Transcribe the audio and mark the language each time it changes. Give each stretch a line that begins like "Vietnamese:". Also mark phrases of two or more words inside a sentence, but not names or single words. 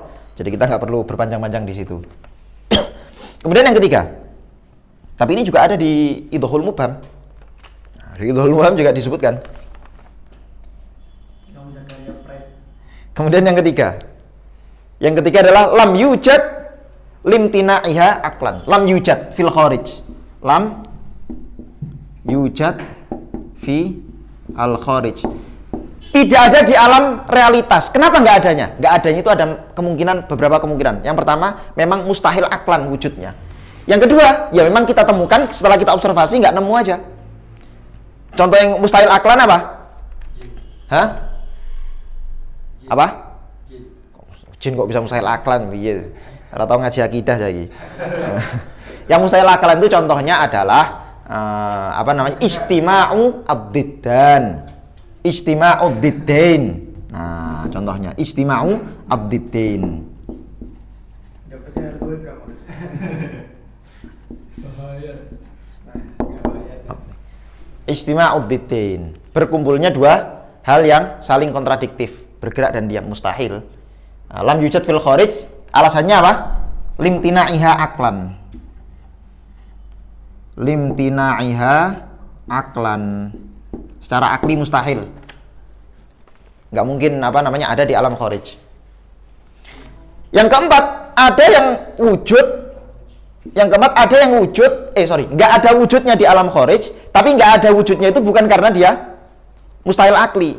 Indonesian: Jadi kita nggak perlu berpanjang-panjang di situ. Kemudian yang ketiga, tapi ini juga ada di Idhul Mubham. Di Idhul Mubham juga disebutkan. Kemudian yang ketiga adalah
Arabic: لم يوجد لامتناعها عقلا. لم يوجد في الخارج. لم يوجد في الخارج.
Indonesian: Tidak ada di alam realitas. Kenapa nggak adanya? Nggak adanya itu ada beberapa kemungkinan. Yang pertama, memang mustahil aklan wujudnya. Yang kedua, ya memang kita temukan setelah kita observasi nggak nemu aja. Contoh yang mustahil aklan apa? Hah? Apa? Jin kok bisa mustahil aklan? Iya. Atau ngaji akidah lagi. Yang mustahil aklan itu contohnya adalah
Arabic: اجتماع الضدان. اجتماع الضدين.
Indonesian: Nah, contohnya
Arabic: اجتماع الضدين. اجتماع الضدين.
Indonesian: Berkumpulnya dua hal yang saling kontradiktif, bergerak dan diam, mustahil.
Arabic: لم يوجد في الخارج,
Indonesian: alasannya apa?
Arabic: لامتناعها عقلا. لامتناعها عقلا.
Indonesian: Secara akli mustahil. Nggak mungkin ada di alam kharij. Yang keempat, ada yang wujud. Nggak ada wujudnya di alam kharij, Tapi nggak ada wujudnya itu bukan karena dia mustahil akli.